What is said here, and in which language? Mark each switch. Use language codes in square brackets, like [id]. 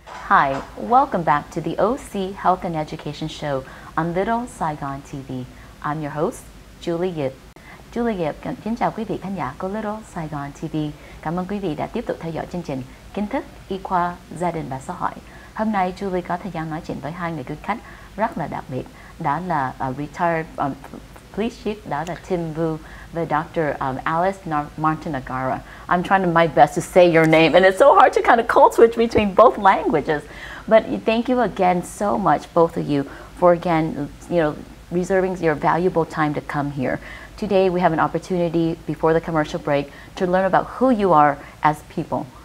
[en] Hi, welcome back to the OC Health and Education Show on Little Saigon TV. I'm your host, Julie Yip. [vi] Julie Yip kính chào quý vị khán giả của Little Saigon TV. Cảm ơn quý vị đã tiếp tục theo dõi chương trình Kiến thức, y khoa, gia đình và xã hội. Hôm nay Julie có thời gian nói chuyện với hai người quý khách rất là đặc biệt. Đó là [en] retired police chief, [vi] đó là Tim Vu và Dr. Alice MARTANEGARA. [en] I'm trying my best to say your name, and it's so hard to kind of code switch between both languages. But thank you again so much, both of you, for again, reserving your valuable time to come here. Today we have an opportunity before the commercial break to learn about who you are as people.